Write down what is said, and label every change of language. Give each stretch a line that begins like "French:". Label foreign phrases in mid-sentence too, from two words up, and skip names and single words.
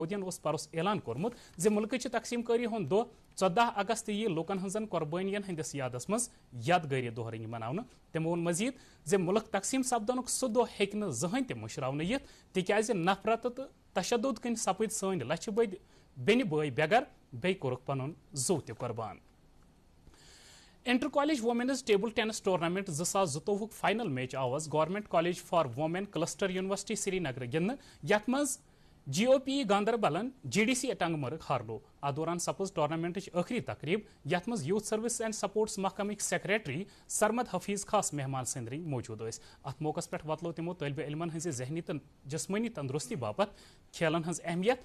Kashmiri: مودین پرس اعلان کورمت زِ ملکٕچ تقسیم کاری ہُنٛد دۄہ 14 اگست یی لوکن ہنزن قربٲنین ہندس یادس منٛز یادگٲری دۄہ رنگہِ مناونہٕ تِمو ووٚن مزید زِ ملک تقسیم سپدنُک سُہ دۄہ ہیٚکہِ نہٕ زٕہٕنۍ تہِ مٔشراونہٕ یِتھ تِکیازِ نفرت تہٕ تشدد کِنۍ سپٕدۍ سٲنۍ لچھِ بٔدۍ بیٚنہِ بٲے بےٚگر بیٚیہِ کوٚرُکھ پنُن زُو تہِ قۄربان.
English: Inter College Women's Table Tennis Tournament 2022 Final Match
Kashmiri: آواز گورنمنٹ کالج فار وومین کلسٹر یونیورسٹی سری نگر گندنہٕ یتھ منٛز جی او پی گاندربلن جی ڈی سی ٹنگ مرگ ہارلو. اتھ دوران سپز ٹورنامنٹٕچ ٲخری تقریب یتھ منٛز یوٗتھ سروس اینڈ سپورٹس محکمٕکۍ سیکریٹری سرمد حفیظ خاص مہمان سندری موجود ٲسۍ. اتھ موقعس پٮ۪ٹھ وۄتلو تِمو طٲلبہِ علمن ہٕنٛزِ ذہنی تہٕ جسمٲنی تندرستی باپتھ کھیلن ہٕنٛز اہمیت.